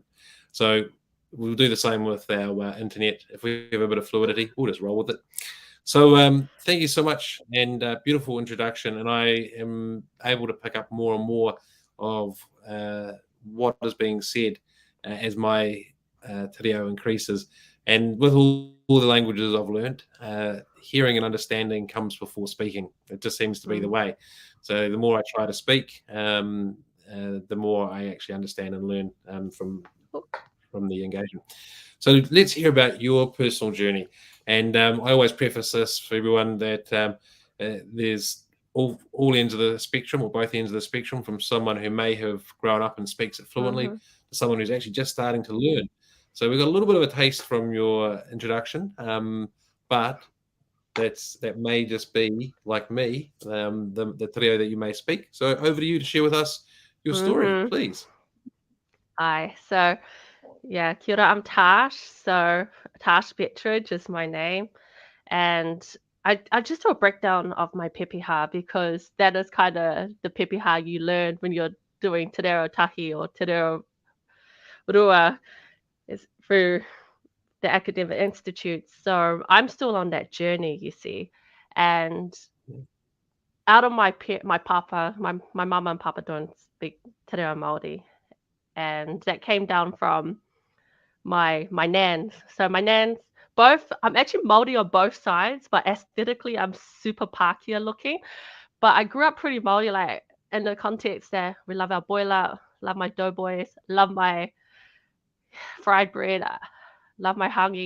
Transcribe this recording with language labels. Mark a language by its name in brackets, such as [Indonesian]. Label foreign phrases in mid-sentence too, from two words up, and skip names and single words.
[English] So we'll do the same with our internet. If we have a bit of fluidity, we'll just roll with it. So thank you so much, and beautiful introduction. And I am able to pick up more and more of what is being said as my [Māori] te reo [English] increases. And with all the languages I've learned, hearing and understanding comes before speaking. It just seems to be the way. So the more I try to speak, the more I actually understand and learn from the engagement. So let's hear about your personal journey. And I always preface this for everyone that there's all ends of the spectrum, or both ends of the spectrum, from someone who may have grown up and speaks it fluently to someone who's actually just starting to learn. So we've got a little bit of a taste from your introduction, but that may just be like me, the [Māori] te reo [English] that you may speak. So over to you to share with us your story, please. Hi. So, yeah, [Māori] kia ora, [English] I'm Tash. So, Tash Bettridge is my name. And I just do a breakdown of my pepeha because that is kind of the pepeha you learn when you're doing [Māori] te reo tahi [English] or [Māori] te reo rua [English] is through the academic institutes. So I'm still on that journey, you see. And out of my papa, my mama and papa don't speak [Māori] te reo Māori. [English] And that came down from my nans. So my nans, both, I'm actually Māori on both sides, but aesthetically I'm super Pākehā looking. But I grew up pretty Māori, like in the context that we love our boila, love my doughboys, love my fried bread, love my hangi.